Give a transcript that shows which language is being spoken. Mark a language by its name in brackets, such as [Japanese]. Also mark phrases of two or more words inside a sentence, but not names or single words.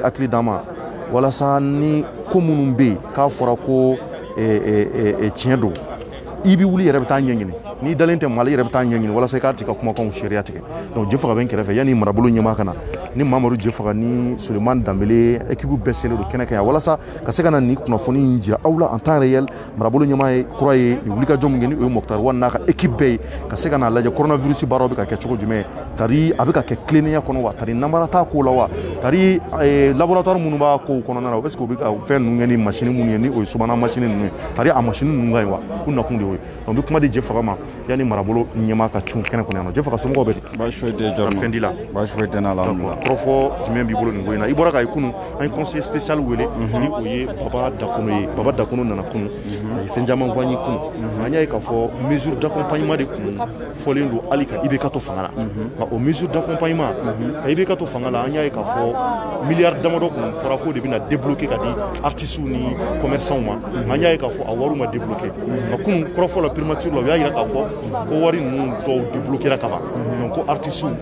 [Bambara] hakili d'an ma walasa ni ko minnu bɛ yen k'a fɔra ko tiɲɛ don i bɛ wuli yɛrɛ bɛ taa ɲɛɲini n'i dalen tɛ Mali yɛrɛ bɛ taa ɲɛɲini walasa i k'a tigi ka kumakanw sariya tigɛ donc Jefaga bɛ n kɛrɛfɛ yanni marabolo ɲɛmaa ka na ni Mamadu Jefaga ni Sulemani Danbele équipe bɛɛ selen don kɛnɛ kan yan walasa ka se ka na nin kunnafoni in jira aw la [French] en temps réel [Bambara] marabolo ɲɛmaa ye kura ye nin wulikajɔ min kɛ ni o ye Mokutari Wade n'a ka équipe bɛɛ ye ka se ka n'a lajɛ coronavirus baaraw bɛ ka kɛ cogo jumɛn tari a bɛ ka kɛ tilennenya kɔnɔ wa tari namara t'a ko la wa tari laboratoire minnu b'a kow kɔnɔna na [French] est ce que [Bambara] u bɛ ka fɛn ninnu kɛ ni machine minnu ye ni o ye subahana machine ninnu ye tari a machine ninnu ka ɲi wa u nakun de y'o ye donc n bɛ kuma di Jefaga ma yanni marabolo ɲɛmaa ka cun kɛnɛ kɔnɔ yan nɔ Jefaga somɔgɔw bɛ di baasi foyi tɛ Jɔrɔmɛ fɛn di la baasi foyi tɛ n'a la kɔrɔfɔ jumɛn b'i bolo nin ko in na i bɔra k'a ye kunun an ye [French] conseil spécial [Bambara] wele ni o ye Baba Dakono ye Baba Dakono nana kunun a ye fɛn caman fɔ an ye kunun an y'a ye k'a fɔ [French] mesure d'accompagnement [Bambara] de kun fɔlen don hali ka IBK to fanga la nka o [French] mesure d'accompagnement [Bambara] ka IBK to fanga la an y'a ye k'a fɔ miliyari damadɔ kun fɔra ko de bɛna débloquer ka di artistes ni commerçants ma an y'a ye k'a fɔ a wariw ma débloquer nka kunun kɔrɔfɔ la primature la u y'a yira k'a fɔ ko wari ninnu dɔw débloquera ka ban donc ko artistes